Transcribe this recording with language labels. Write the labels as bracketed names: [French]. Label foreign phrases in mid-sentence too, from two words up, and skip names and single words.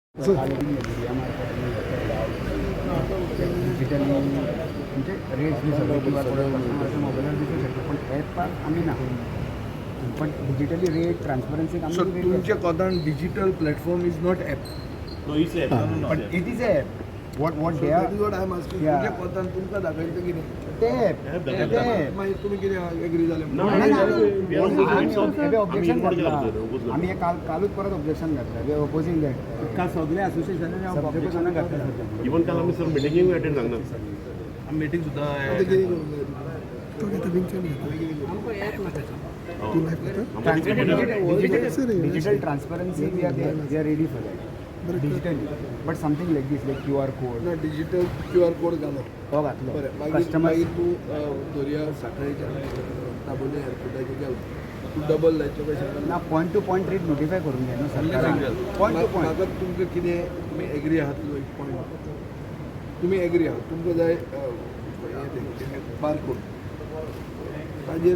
[Marathi] डिजिटली म्हणजे रेट्स बी सगळे किंवा कस्टमरच्या मोबाईलवर दिसू शकतो पण ॲपाक आमी ना पण [English] digitally rate transparency So [Konkani] तुमच्या कोतान [English] digital platform is not app. No, it's a पण it is app what they are what I am asking. Yeah. [Konkani] तुमच्या कोतान तुमकां दाखयता कितें ते ॲप मागीर तुमी कितें एग्री जाले [English] No, [Marathi] आम्ही आम्ही ऑब्जेक्शन import घातला केला. आम्ही कालूच परत ऑब्जेक्शन घातलं [English] we opposing that [Marathi] काल सगळे असोसिएशनाने ऑब्जेक्शन घातलं इवन काल आम्ही सर मिटिंग अटेंड सांगणार मीटिंग सुद्धा digital transparency we are ready for that digitally but something like this like QR code [Konkani] डिजिटल QR कोड घालो. हो घातलो बरें मागीर कस्टमर मागीर तूं दर्या सांखळेच्या दाबोळे एअरपोर्टाचेर गेलो तूं डबल लायचो कशें ना [English] point to point rate notify [Konkani] करून घ्या न्हू सरकारान [English] point to point [Konkani] म्हाका तुमकां कितें तुमी एग्री आहात एक पॉयंट तुमी एग्री आहात तुमकां जाय बारकोड ताजेर